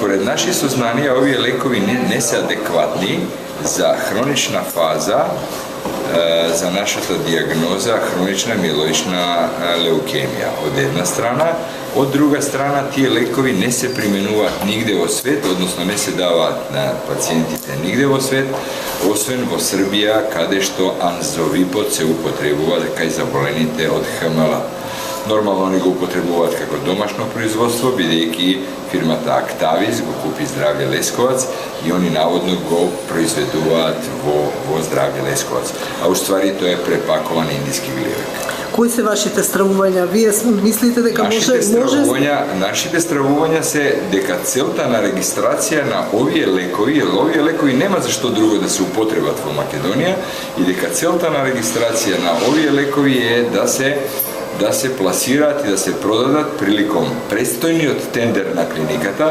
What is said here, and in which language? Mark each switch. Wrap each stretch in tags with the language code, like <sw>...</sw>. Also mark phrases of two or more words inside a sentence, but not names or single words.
<sr>наших сазнања</sr> <mk>ови лекови не се адекватни за хронична фаза, за нашата дијагноза хронична миелоична леукемија од една страна, од друга страна тие лекови не се применуват никаде во свет, односно не се даваат на пациентите никаде во свет, освен во Србија каде што анзовипод се употребува кај заболените од ХМЛ-а. Нормално они га употребоват како домашно производство, бидејќи фирмата Актавис го купи Здравје Лесковац и они наводно го произведуваат во Здравје Лесковац.</mk> <sr>А у ствари</sr> <mk>тоа е препакован индиски гливек. Кои се вашите стравувања? Вие мислите дека Нашите стравувања се дека целта на регистрација на овие лекови нема зашто друго да се употребат во Македонија и дека целта на регистрација на овие лекови е да се пласираат и да се продадат приликом престојниот тендер на клиниката.</mk>